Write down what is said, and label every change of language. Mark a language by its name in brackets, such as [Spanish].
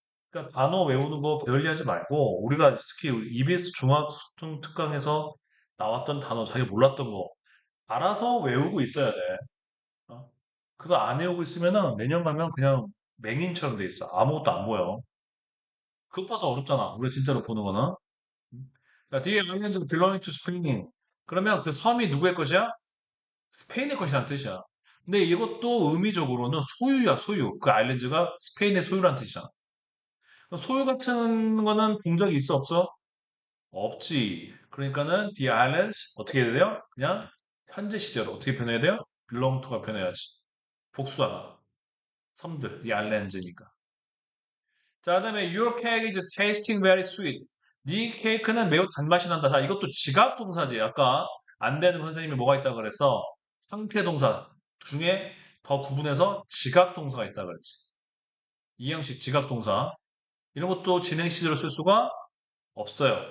[Korean] 그러니까 단어 외우는 거 게을리 하지 말고, 우리가 특히 EBS 중학생 특강에서 나왔던 단어, 자기 몰랐던 거, 알아서 외우고 있어야 돼. 어? 그거 안 외우고 있으면은 내년 가면 그냥 맹인처럼 돼 있어. 아무것도 안 보여. 그것보다 어렵잖아. 우리가 진짜로 보는 거는. 자, 뒤에 [English] islands belonging to Spain. [Korean] 그러면 그 섬이 누구의 것이야? 스페인의 것이라는 뜻이야. 근데 이것도 의미적으로는 소유야, 소유. 그 아일랜드가 스페인의 소유라는 뜻이잖아. 소유 같은 거는 본 적이 있어, 없어? 없지. 그러니까는 the islands 어떻게 해야 돼요? 그냥 현재 시제로 어떻게 변해야 돼요? belong to가 변해야지. 복수하다. 섬들, the islands니까. 자, 그다음에 [English] your cake is tasting very sweet. [Korean] 네 케이크는 매우 단맛이 난다. 자, 이것도 지각 동사지. 아까 안 되는 선생님이 뭐가 있다고 그랬어? 상태 동사 중에 더 구분해서 지각 동사가 있다고 그랬지. 이 형식 지각 동사. 이런 것도 진행 시제로 쓸 수가 없어요.